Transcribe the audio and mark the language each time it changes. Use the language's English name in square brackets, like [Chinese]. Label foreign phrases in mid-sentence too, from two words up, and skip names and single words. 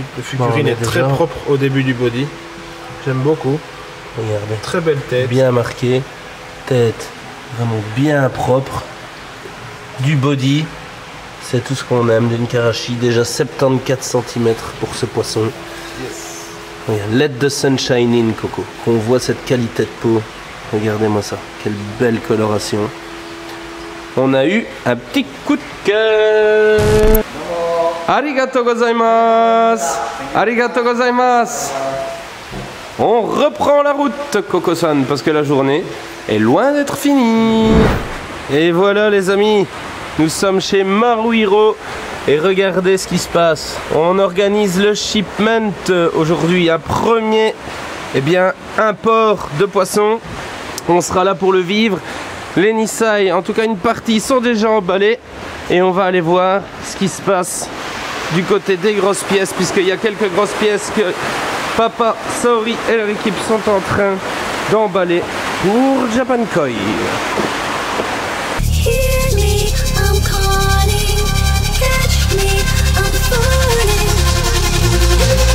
[French] Le fukurine est très propre au début du body. J'aime beaucoup. Regardez. Très belle tête. Bien marquée. Tête vraiment bien propre. Du body. C'est tout ce qu'on aime d'une Karashi. Déjà 74 cm pour ce poisson. Yes. Regarde, [English] let the sun shine in, [French] Coco. Qu'on voit cette qualité de peau. Regardez-moi ça. Quelle belle coloration. On a eu un petit coup de cœur. [Japanese] ありがとうございます. ありがとうございます. [French] On reprend la route, Coco-san, parce que la journée est loin d'être finie. Et voilà, les amis. Nous sommes chez Maruhiro et regardez ce qui se passe. On organise le shipment aujourd'hui. Un premier import de poissons. On sera là pour le vivre. Les Nisai, en tout cas une partie, sont déjà emballés. Et on va aller voir ce qui se passe du côté des grosses pièces, puisqu'il y a quelques grosses pièces que Papa, Saori et leur équipe sont en train d'emballer pour Japan Koi. [English] Catch me, I'm falling.